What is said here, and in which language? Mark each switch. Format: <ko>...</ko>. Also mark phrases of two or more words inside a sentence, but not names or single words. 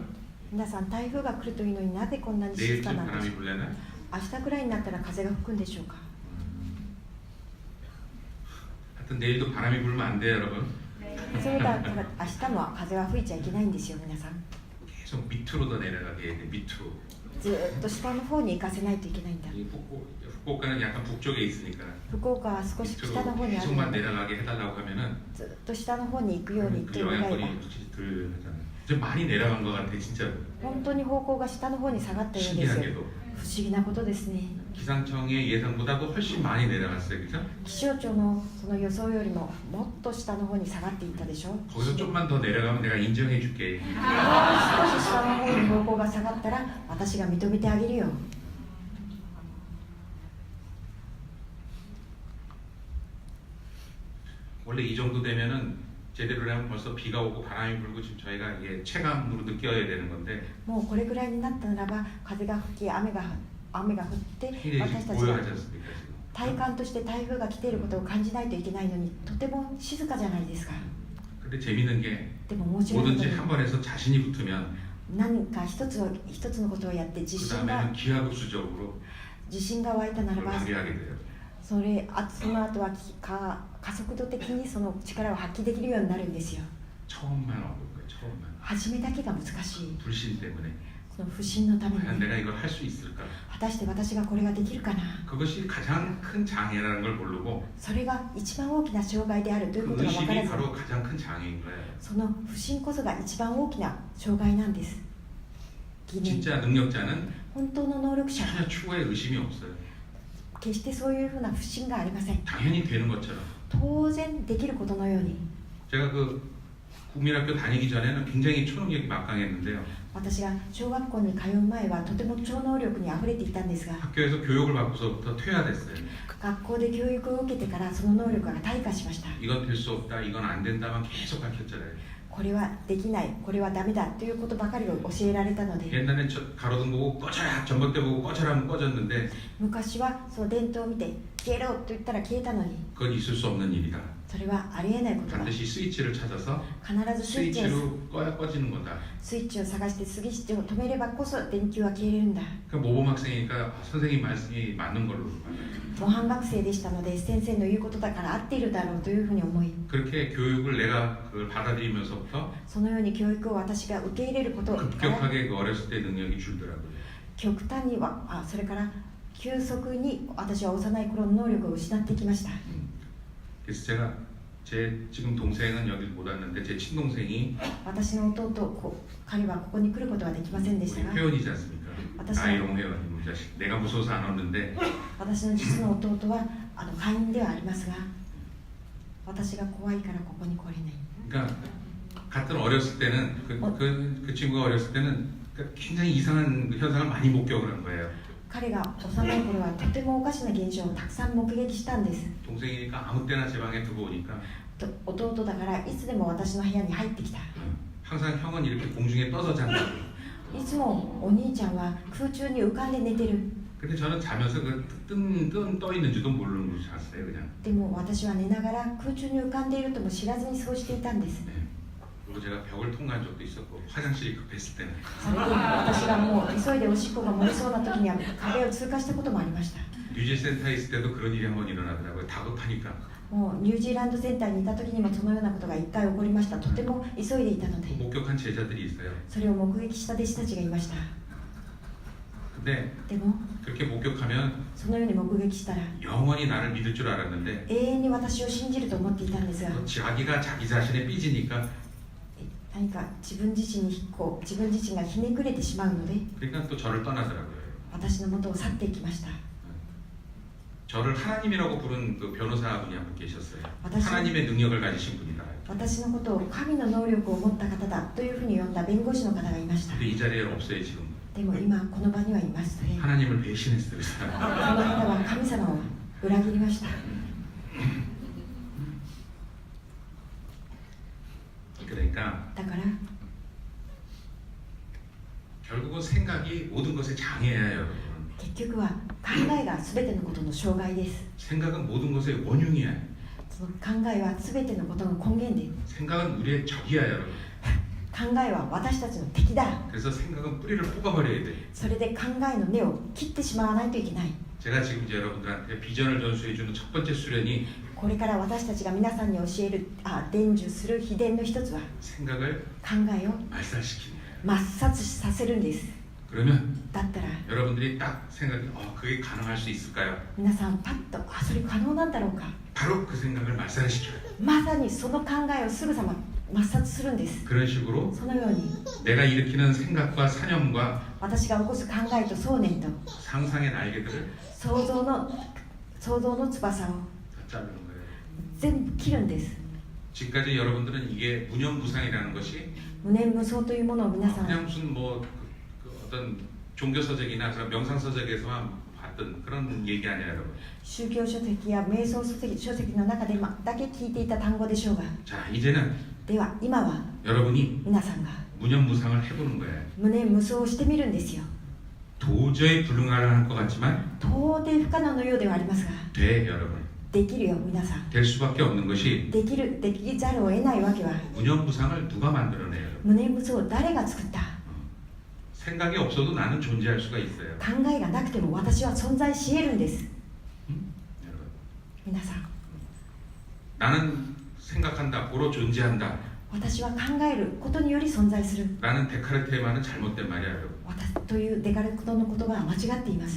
<ja>皆さん、台風が来るというのになぜこんなに静</ja> <ko>내일쯤</ko> <ja>かなんでしょ</ja> <ko>바람이</ko> <ja>う。</ja> <ko>불려나?</ko> <ja>明日くらいになったら風が吹くんでしょうか。</ja> <ko>하여튼 내일도 바람이 불면 안 돼요, 여러분.</ko> <ja>そうだから明日も風は吹いちゃいけないんですよ、皆さん。</ja> <ko>계속 밑으로 더 내려가게 해야 돼, 밑으로.</ko> <ja>ずっと下の方に行かせないといけないんだ。</ja> <ko>이 후쿠오카는 약간 북쪽에 있으니까</ko> <ja>福岡は少し北の方</ja> <ko>밑으로</ko> <ja>にあるの</ja> <ko>계속만</ko> <ja>で、</ja> <ko>내려가게 해달라고 하면은</ko> <ja>ずっと下の方に行くように</ja> <ko>그</ko> <ja>と願えば</ja> <ko>영향권이 확실히 덜 하잖아요. 좀 많이 내려간 것 같아 진짜.</ko> <ja>本当に方向が下の方に下がったようですよ。</ja> <ko>신기하게도</ko> <ja>不思議なことですね。</ja> <ko>기상청의 예상보다도 훨씬 많이 내려갔어요, 그죠?</ko> <ja>気象庁のその予想よりももっと下の方に下がっていったでしょ。</ja> <ko>거기서 좀만 더 내려가면 내가 인정해줄게.</ko> <ja>少し下の方に方向が下がったら私が認めてあげるよ。</ja> <ko>원래 이 정도 되면은 제대로 하면 벌써 비가 오고 바람이 불고 지금 저희가 이게 체감으로 느껴야 되는 건데</ko> <ja>もうこれぐらいになったならば風が吹き雨が降って私</ja> <ko>굉장히</ko> <ja>た</ja> <ko>지금</ko> <ja>ちが</ja> <ko>고요하지 않습니까 지금?</ko> <ja>体感として台風が来ていることを感じないといけないのにとても静かじゃないですか。</ja> <ko>근데 재밌는 게</ko> <ja>でも面白いこと</ja> <ko>뭐든지</ko> <ja>に</ja> <ko>한 번 해서 자신이 붙으면</ko> <ja>何か一つのことをやって自</ja> <ko>그</ko> <ja>信が</ja> <ko>다음에는 기하급수적으로</ko> <ja>湧いたなら</ja> <ko>그걸</ko> <ja>ば</ja> <ko>발휘하게 돼요.</ko> <ja>その後は加速度的にその力を発揮できるようになるんですよ。</ja> <ko>처음만 어려운 거예요. 처음만.</ko> <ja>初めだけが難しい。</ja> <ko>불신 때문에</ko> <ja>その不信のため</ja> <ko>과연</ko> <ja>に</ja> <ko>내가 이걸 할 수 있을까?</ko> <ja>果たして私がこれができるかな。</ja> <ko>그것이 가장 큰 장애라는 걸 모르고</ko> <ja>それが一番大きな障害であるというこ</ja> <ko>그</ko> <ja>とが分から</ja> <ko>의심이</ko> <ja>ず</ja> <ko>바로 가장 큰 장애인 거예요.</ko> <ja>その不信こそが一番大きな障害なんです。疑念</ja> <ko>진짜 능력자는</ko> <ja>本当の能力者は</ja> <ko>전혀 추구에 의심이 없어요.</ko> <ja>決してそういうふうな不信がありません。</ja> <ko>당연히 되는 것처럼.</ko> <ja>当然できることのように</ja> <ko>제가 그 국민학교 다니기 전에는 굉장히 초능력이 막강했는데요.</ko> <ja>私が小学校に通う前はとても超能力にあふれていたんですが</ja> <ko>학교에서 교육을 받고서부터 퇴화됐어요.</ko> <ja>学校で教育を受けてからその能力が退化しました。</ja> <ko>이건 될 수 없다, 이건 안 된다만 계속 가르쳤잖아요.</ko> <ja>これはできない、これはダメだということばかりを教えられたので</ja> <ko>옛날엔 가로등 보고 꺼져라, 전봇대 보고 꺼져라 하면 꺼졌는데</ko> <ja>昔はその伝統を見て消えろと言ったら消えたのに</ja> <ko>그건 있을 수 없는 일이다.</ko> <ja>それはありえないことだ。</ja> <ko>반드시 스위치를 찾아서</ko> <ja>必ずスイッチを</ja> <ko>스위치로 꺼야 꺼지는 거다.</ko> <ja>探してスイッチを止めればこそ電球は消えれるんだ。</ja> <ko>그러니까 모범학생이니까 선생님 말씀이 맞는 걸로 봐요.</ko> <ja>模範学生でしたので先生の言うことだから合っているだろうというふうに思い</ja> <ko>그렇게 교육을 내가 그걸 받아들이면서부터</ko> <ja>そのように教育を私が受け入れることから</ja> <ko>급격하게 그 어렸을 때 능력이 줄더라고요.</ko> <ja>極端にはそれから急速に私は幼い頃の能力を失ってきました。</ja> <ko>그래서 제가 제 지금 동생은 여기 못 왔는데 제 친동생이</ko> <ja>私の弟彼はここに来ることはできませんでし</ja> <ko>우리</ko> <ja>たが</ja> <ko>회원이지 않습니까? 아이롱 회원이 우리 자식. 내가 무서워서 안 왔는데</ko> <ja>私の実の弟は会員ではありますが私が怖いからここに来れない。</ja> <ko>그러니까 같은 어렸을 때는 그 친구가 어렸을 때는 굉장히 이상한 현상을 많이 목격을 한 거예요.</ko> <ja>彼が幼い頃はとてもおかしな現象をたくさん目撃したんです。</ja> <ko>동생이니까 아무 때나 제 방에 들어오니까</ko> <ja>弟だからいつでも私の部屋に入ってきた。</ja> <ko>항상 형은 이렇게 공중에 떠서 잔다고.</ko> <ja>いつもお兄ちゃんは空中に浮かんで寝てる。</ja> <ko>근데 저는 자면서 떠 있는지도 모르는 걸 잤어요 그냥.</ko> <ja>でも私は寝ながら空中に浮かんでいるとも知らずにそうしていたんです。</ja> <ko>네. 그리고 제가 벽을 통과한 적도 있었고 화장실이 급했을 때는</ko> <ja>それで私がもう急いでおしっこが漏れそうな時には壁を通過したこともありました。</ja> <ko>뉴질센터에 있을 때도 그런 일이 한번 일어나더라고요. 다급하니까.</ko> <ja>もうニュージーランドセンターにいた時にもそのようなことが1回起こりました。とても急いでいたので</ja> <ko>목격한 제자들이 있어요.</ko> <ja>それを目撃した弟子たちがいました。</ja> <ko>근데</ko> <ja>でも</ja> <ko>그렇게 목격하면</ko> <ja>そのように目撃したら</ja> <ko>영원히 나를 믿을 줄 알았는데</ko> <ja>永遠に私を信じると思っていたんですが</ja> <ko>자기가 자기 자신에 삐지니까</ko> <ja>何か自分自身がひねくれてしまうので</ja> <ko>그러니까 또 저를 떠나더라고요.</ko> <ja>私の元を去っていきました。</ja> <ko>저를 하나님이라고 부른 그 변호사분이 한 분 계셨어요. 맞았어요. 하나님의 능력을 가지신 분이다.</ko> <ja>私のことを神の能力を持った方だというふうに呼んだ弁護士の方がいました。</ja> <ko>근데 이 자리에 없어요 지금.</ko> <ja>でも今この場にはいますね。</ja> <ko>하나님을 배신했어요. 그</ko> <ja>そ</ja> <ko>사람.</ko> <ja>の方は神様を裏切りました。</ja> <ko>그러니까</ko> <ja>だから</ja> <ko>결국은 생각이 모든 것의 장애예요, 여러분.</ko> <ja>結局は考えが全てのことの障害です。</ja> <ko>생각은 모든 것의 원흉이야.</ko> <ja>その考えは全てのことの根源で</ja> <ko>생각은 우리의 적이야, 여러분.</ko> <ja>考えは私たちの敵だ。</ja> <ko>그래서 생각은 뿌리를 뽑아버려야 돼.</ko> <ja>それで考えの根を切ってしまわないといけない。</ja> <ko>제가 지금 이제 여러분들한테 비전을 전수해주는 첫 번째 수련이</ko> <ja>これから私たちが皆さんに教える伝授する秘伝の一つは</ja> <ko>생각을</ko> <ja>考えを</ja> <ko>말살시키는 거예요.</ko> <ja>抹殺させるんです。</ja> <ko>그러면</ko> <ja>だったら</ja> <ko>여러분들이 딱 생각이 그게 가능할 수 있을까요?</ko> <ja>皆さんパッとそれ可能なんだろうか。</ja> <ko>바로 그 생각을 말살시켜요.</ko> <ja>まさにその考えをすぐさま抹殺するんです。</ja> <ko>그런 식으로</ko> <ja>そのように</ja> <ko>내가 일으키는 생각과 사념과</ko> <ja>私が起こす考えと想念と</ja> <ko>상상의 날개들을</ko> <ja>想像の翼を</ja> <ko>다 자르는 거예요.</ko> <ja>全部切るんです。</ja> <ko>지금까지 여러분들은 이게 무념무상이라는 것이</ko> <ja>無念無想というものを皆さん</ja> <ko>그냥 무슨 뭐 어떤 종교서적이나 그런 명상서적에서만 봤던 그런 얘기 아니에요, 여러분.</ko> <ja>宗教書籍や瞑想書籍の中でだけ聞いていた単語でしょうが、</ja> <ko>자, 이제는</ko> <ja>では今は</ja> <ko>여러분이</ko> <ja>皆さんが</ja> <ko>무념무상을 해보는 거예요.</ko> <ja>無念無想をしてみるんですよ。</ja> <ko>도저히 불가능할 것 같지만</ko> <ja>到底不可能のようではありますが、</ja> <ko>돼, 여러분.</ko> <ja>できるよ皆さん。</ja> <ko>될 수밖에 없는 것이</ko> <ja>できざるを得ないわけは、</ja> <ko>무념무상을 누가 만들어내요?</ko> <ja>無念無想を誰が作った？</ja> <ko>생각이 없어도 나는 존재할 수가 있어요.</ko> <ja>考えがなくても私は存在し得るんです。</ja> <ko>여러분.</ko> <ja>皆さん、</ja> <ko>나는 생각한다, 고로 존재한다.</ko> <ja>私は考えることにより存在する。</ja> <ko>라는 데카르트의 말은 잘못된 말이야, 여러분.</ko> <ja>私というデカルトの言葉は間違っています。</ja>